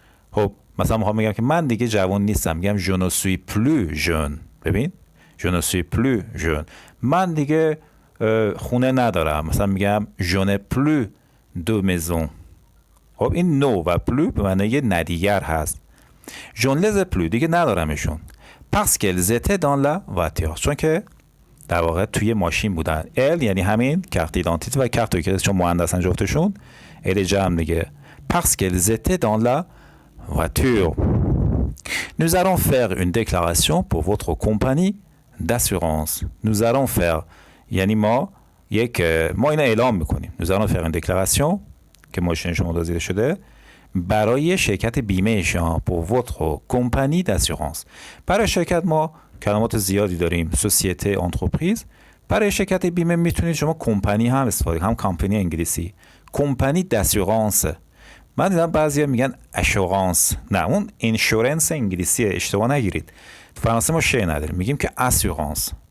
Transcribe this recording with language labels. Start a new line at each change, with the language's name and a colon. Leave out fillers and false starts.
Persian: خب مثلا میخوام بگم که من دیگه جوان نیستم، میگم
French: je ne suis plus jeune.
Persian: ببین
French: je ne suis plus jeune،
Persian: من دیگه خونه ندارم، مثلا میگم
French: je n'ai plus de maison.
Persian: خب این نو و پلو به معنی ندیگر هست.
French: je ne les ai plus
Persian: دیگه ندارمشون.
French: parce qu'elles étaient dans la voiture،
Persian: چون که در واقع توی ماشین بودن. ال یعنی همین کارت ایدانتیته و کارت که چون مؤنثن جفتشون ال جمع دیگه.
French: parce qu'elles étaient dans la voiture. Nous allons faire une déclaration pour votre compagnie d'assurance. Nous allons faire
Persian: یعنی ما اینو اعلام میکنیم.
French: Nous allons faire une déclaration
Persian: که ماشین شما دزدیده شده برای شرکت بیمه شما.
French: pour votre compagnie d'assurance.
Persian: برای شرکت ما کلمات زیادی داریم، سوسیته، انترپریز. برای شرکت بیمه میتونید شما کمپانی هم استفاده کنید، هم کمپانی انگلیسی، کمپانی داسیورانس. من دیدم بعضیا میگن اشورانس، نه اون اینشورنس انگلیسیه، اشتباه نگیرید. تو فرانسه ما شی نداریم، میگیم که اسورانس.